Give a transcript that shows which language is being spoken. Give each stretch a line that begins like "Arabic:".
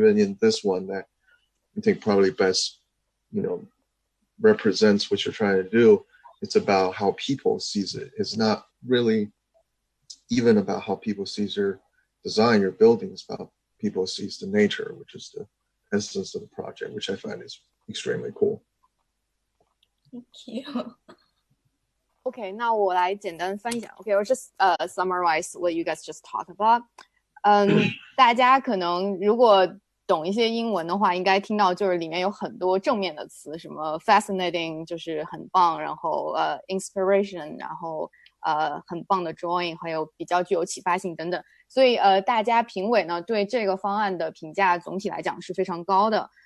English: Even in this one that I think probably best, represents what you're trying to do. It's about how people sees it. It's not really even about how people sees your design, your building. It's about people sees the nature, which is the essence of the project, which I find is extremely cool. Thank you.
Chinese: Okay, 那我来简单翻译一下。
English: Okay, I'll just summarize what you guys just talked about.
Chinese: 大家可能如果懂一些英文的话，应该听到就是里面有很多正面的词，什么 fascinating 就是很棒，然后inspiration， 然后很棒的 drawing， 还有比较具有启发性等等。所以大家评委呢对这个方案的评价总体来讲是非常高的。